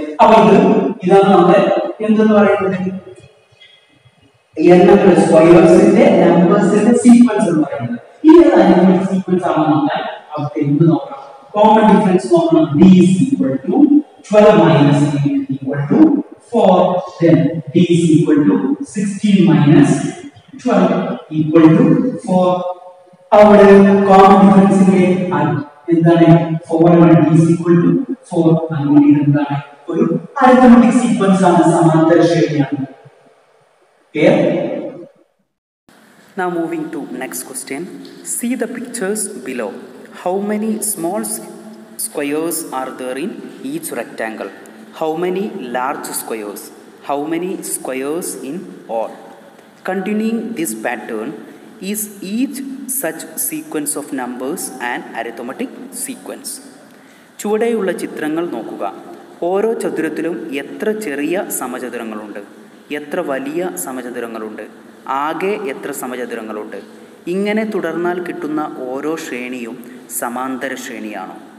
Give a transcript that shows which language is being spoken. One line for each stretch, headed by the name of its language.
Malayalam: അപ്പൊ ഇതാണ് നമ്മുടെ എന്തെന്ന് പറയുന്നത്, എണ്ണങ്ങൾ സ്ക്വയേഴ്സിന്റെ നമ്പേഴ്സിന്റെ സീക്വൻസ് എന്ന് പറയുന്നത്. ഈ അരിത്മെറ്റിക് സീക്വൻസ് ആണെന്ന് നോക്കാൻ അവർക്ക് എന്ത് നോക്കണം, കോമൺ ഡിഫറൻസ് നോക്കണം.
English: d is equal to 12 minus 8 equal to 4. Then d is equal to 16 minus 12 equal to 4.
Malayalam: അവിടെ കോമൺ ഡിഫറൻസിന്റെ എന്താണ് 4
English: d is equal to 4.
Malayalam: അങ്ങനെ എന്താണ് ഒരു അരിത്മെറ്റിക് സീക്വൻസ് ആണ്, സമാന്തര ശ്രേണിയാണ്.
English: Clear? Now moving to next question. See the pictures below. How many small squares are there in each rectangle? How many large squares? How many squares in all? Continuing this pattern, is each such sequence of numbers an arithmetic sequence?
Malayalam: ചുവടെയുള്ള ചിത്രങ്ങൾ നോക്കുക. ഓരോ ചതുരത്തിലും എത്ര ചെറിയ സമചതുരങ്ങളുണ്ട്, എത്ര വലിയ സമചതുരങ്ങളുണ്ട്, ആകെ എത്ര സമചതുരങ്ങളുണ്ട്? ഇങ്ങനെ തുടർന്നാൽ കിട്ടുന്ന ഓരോ ശ്രേണിയും സമാന്തര ശ്രേണിയാണോ?